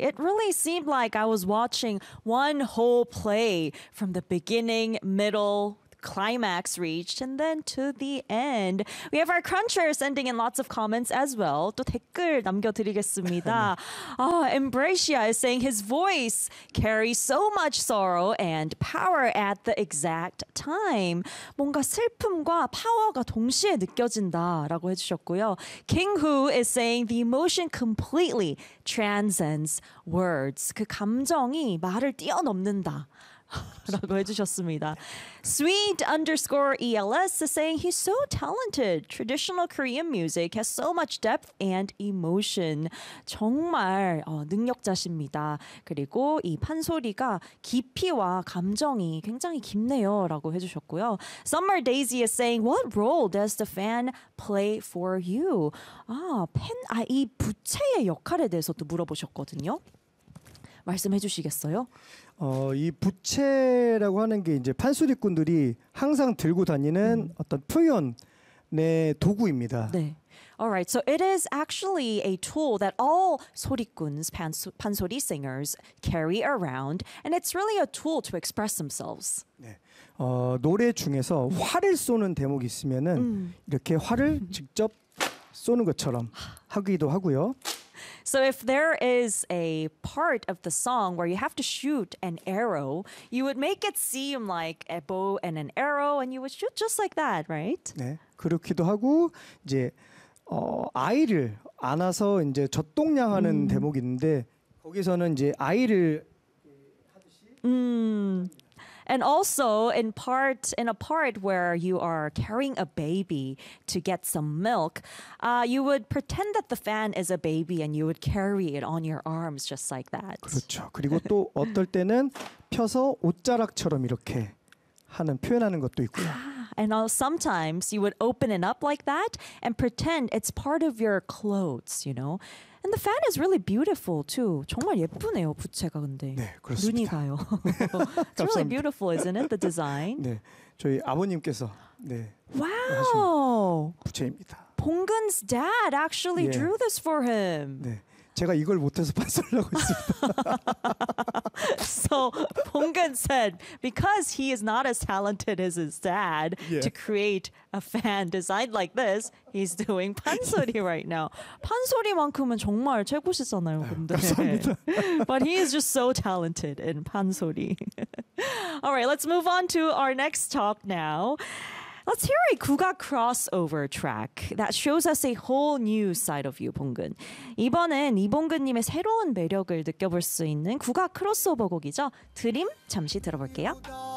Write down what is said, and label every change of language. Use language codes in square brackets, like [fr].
[en] It really seemed like I was watching one whole play from the beginning, middle, climax reached, and then to the end. We have our crunchers ending in lots of comments as well. [ko] 또 댓글 남겨드리겠습니다. [en] Ah, Embracia is saying his voice carries so much sorrow and power at the exact time. [ko] 뭔가 슬픔과 파워가 동시에 느껴진다라고 해주셨고요. [en] King Hu is saying the emotion completely transcends words. [ko] 그 감정이 말을 뛰어넘는다. 라고 해주셨습니다. [en] Sweet underscore ELS is saying he's so talented. Traditional Korean music has so much depth and emotion. [ko] 정말 능력자십니다. 그리고 이 판소리가 깊이와 감정이 굉장히 깊네요. 라고 해주셨고요. [en] Summer Daisy is saying, what role does the fan play for you? [ko] 이 부채의 역할에 대해서 또 물어보셨거든요. 말씀해 주시겠어요? 이 부채라고 하는 게 이제 판소리꾼들이 항상 들고 다니는 어떤 표현의 도구입니다. 네. [en] All right. So it is actually a tool that all 소리꾼s, 판소리 singers carry around, and it's really a tool to express themselves. [ko] 네. 노래 중에서 활을 쏘는 대목이 있으면은 이렇게 활을 직접 쏘는 것처럼 하기도 하고요. [en] So if there is a part of the song where you have to shoot an arrow, you would make it seem like a bow and an arrow, and you would shoot just like that, right? [ko] 네, 그렇기도 하고 이제 아이를 안아서 이제 젖동냥하는 대목이 있는데 거기서는 이제 아이를 하듯이. [en] And also in a part where you are carrying a baby to get some milk, you would pretend that the fan is a baby and you would carry it on your arms just like that. [ko] 그렇죠. 그리고 또 어떨 때는 펴서 옷자락처럼 이렇게 표현하는 것도 있고요. [en] And sometimes you would open it up like that and pretend it's part of your clothes, you know. And the fan is really beautiful too. [ko] 정말 예쁘네요, 부채가 근데. 네, 그렇습니다. 눈이 가요. [en] It's really beautiful, isn't it, the design? [ko] 네, 저희 아버님께서 네. [en] Wow. [ko] 부채입니다. [en] Bong-gun's dad actually drew this for him. [ko] 네. 제가 이걸 못해서 판소리라고 했습니다. [en] So, Bong-gun said, because he is not as talented as his dad to create a fan designed like this, he's doing 판소리 right now. [ko] 판소리만큼은 정말 최고시잖아요, 근데. 감사합니다. [en] But he is just so talented in 판소리. All right, let's move on to our next talk now. Let's hear a 국악 crossover track that shows us a whole new side of you, Bong-gun. [ko] 이번엔 이봉근님의 새로운 매력을 느껴볼 수 있는 국악 크로스오버 곡이죠. 드림 잠시 들어볼게요.